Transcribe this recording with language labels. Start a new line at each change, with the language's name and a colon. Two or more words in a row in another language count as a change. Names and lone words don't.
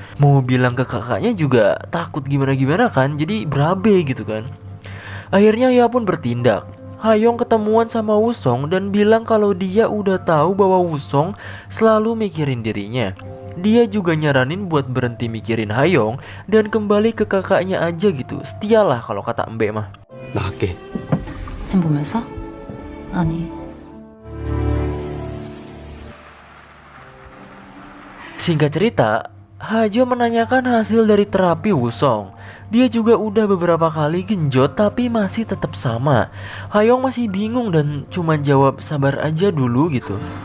Indonesian: Mau bilang ke kakaknya juga takut gimana-gimana kan, jadi berabe gitu kan. Akhirnya ia pun bertindak. Hayong ketemuan sama Wusong dan bilang kalau dia udah tahu bahwa Wusong selalu mikirin dirinya. Dia juga nyaranin buat berhenti mikirin Hayong dan kembali ke kakaknya aja gitu. Setialah kalau kata Mbak mah.
Korean: 나갈게. 지금 보면서? 아니.
Indonesian: Singkat cerita, Hajo menanyakan hasil dari terapi Wusong. Dia juga udah beberapa kali genjot tapi masih tetap sama. Hayong masih bingung dan cuma jawab sabar aja dulu gitu.